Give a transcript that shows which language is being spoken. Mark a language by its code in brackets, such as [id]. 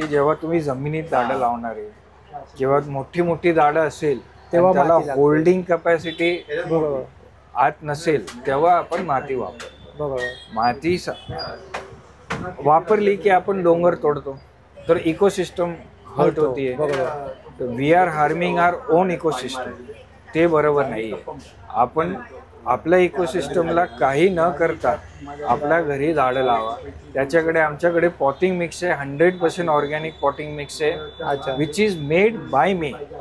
[mr] जेव्हा तुम्ही जमिनीत झाडं लावणार आहे, जेव्हा मोठी मोठी झाडं असेल तेव्हा त्याला होल्डिंग कॅपॅसिटी आत नसेल तेव्हा आपण माती वापरतो. माती वापरली की आपण डोंगर तोडतो, तर इकोसिस्टम हर्ट होतीये. [en] We are harming our own ecosystem. [mr] ते बरोबर नाहीये. आपण आपल्या इकोसिस्टमला काही न करता आपल्या घरी झाडं लावा. त्याच्याकडे आमच्याकडे पॉटिंग मिक्स आहे, 100% ऑर्गॅनिक पॉटिंग मिक्स आहे, [en] Which is made by me.